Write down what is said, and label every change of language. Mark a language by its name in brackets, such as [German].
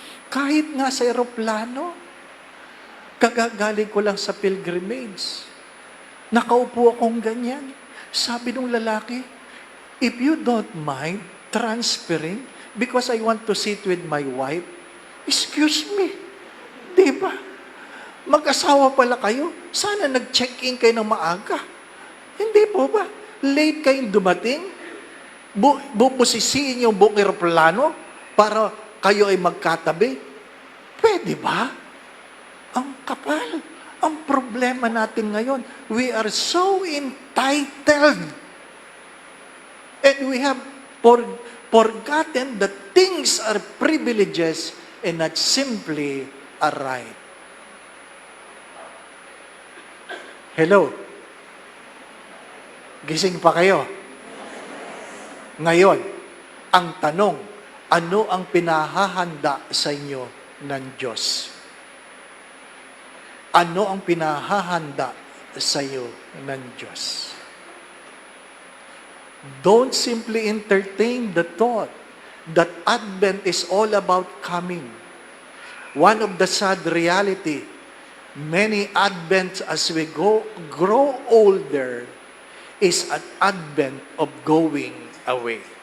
[Filipino] Kahit nga sa eroplano, kagagaling ko lang sa pilgrimage. Nakaupo akong ganyan. Sabi nung lalaki, [English] if you don't mind transferring because I want to sit with my wife, excuse me, [Filipino] di ba? Mag-asawa pala kayo, sana nag-check-in kayo ng maaga. Hindi po ba? Late kayong dumating, bubusisiin yung buong eroplano para kayo ay magkatabi. Pwede ba? Ang kapal. Ang problema natin ngayon, [English] we are so entitled. And we have forgotten that things are privileges and not simply a right. Hello? [Filipino] Gising pa kayo? Ngayon, ang tanong, ano ang pinahahanda sa inyo ng Diyos? Ano ang pinahahanda sa iyo ng Diyos? [English] Don't simply entertain the thought that Advent is all about coming. One of the sad reality, many Advents as we grow older is an Advent of going away.